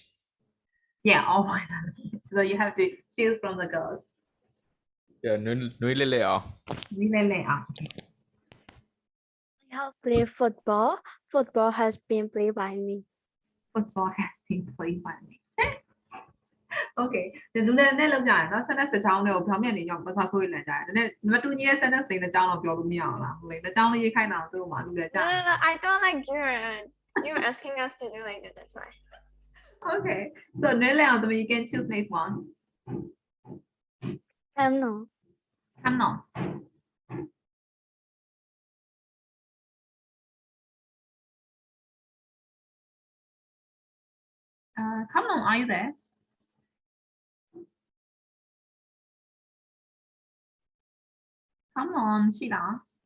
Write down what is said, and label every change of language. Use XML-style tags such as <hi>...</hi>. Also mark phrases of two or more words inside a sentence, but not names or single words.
<en>Yeah, all one. So you have to choose from the girls. Yeah, Nui Lele ah. Really, okay. I have played football. Football has been played by me. Football has been played by me.</en> <my>Okay. ဒီလူနဲ့လောက်ကြရင်เนาะ sentence တစ်ချောင်းတွေကိုပြောင်းပြန်နေအောင်ပတ်သက်ခွင့်လည်းကြတယ်။ဒါနဲ့နံပါတ်2ကြီးရဲ့ sentence တွေတစ်ချောင်းတော့ပြောလို့မရအောင်လား။ဟုတ်လေ။တစ်ချောင်းလေးရေးခိုင်းတာသူ့မှာလူလည်းကြ</my> <en>No, no, no, I don't like you're asking us to do like that, that's why. Okay. So</en> <my>နည်းလည်းအောင်သမီး</my> <en>you can choose next one. No. Come on. Come on, are you there? Come on, Sheila.</en>